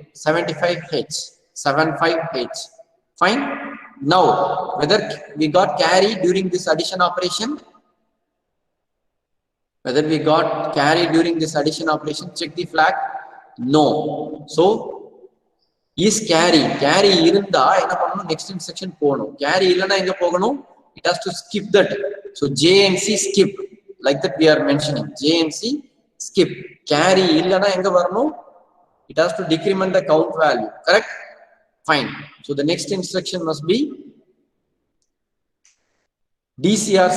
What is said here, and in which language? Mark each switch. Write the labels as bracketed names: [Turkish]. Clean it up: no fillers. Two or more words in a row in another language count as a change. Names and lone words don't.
[English] 75H. 75H. Fine. Now, whether we got carry during this addition operation? Whether we got carry during this addition operation, check the flag. No. So, is carry [Tamil] இருந்தா என்ன பண்ணும் [English] next instruction poganum carry [Tamil] இல்லன்னா எங்க போகணும் [English] it has to skip that. So J and C skip, like that we are mentioning. J and C skip. Carry [Tamil] இல்லன்னா எங்க வரணும் [English] it has to decrement the count value. Correct? Fine. So the next instruction must be DCRC.